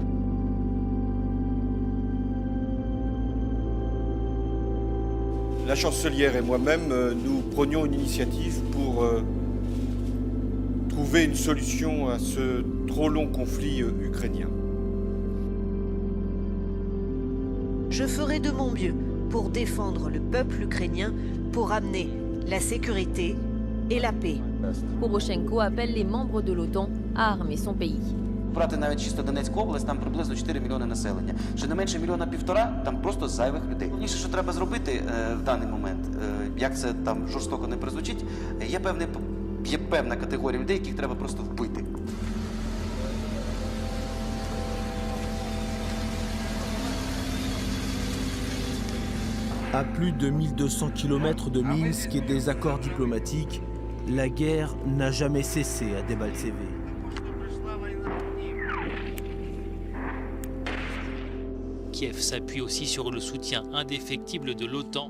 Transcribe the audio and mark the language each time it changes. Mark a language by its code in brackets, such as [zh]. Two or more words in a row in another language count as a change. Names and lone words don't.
[fr] La chancelière et moi-même, nous prenions une initiative pour trouver une solution à ce trop long conflit ukrainien. Je ferai de mon mieux pour défendre le peuple ukrainien, pour amener la sécurité et la paix. Poroshenko appelle les membres de l'OTAN à armer son pays. [uk] Брати навіть чисто Донецьку область, там приблизно 4 мільйони населення. Щонайменше 1,5 мільйона там просто зайвих людей. Найголовніше, що треба зробити в даний момент, як це там жорстоко не прозвучить, є певна категорія людей, яких треба просто вбити. [fr] À plus de 1200 km de Minsk et des accords diplomatiques, la guerre n'a jamais cessé à Debaltseve. Kiev s'appuie aussi sur le soutien indéfectible de l'OTAN.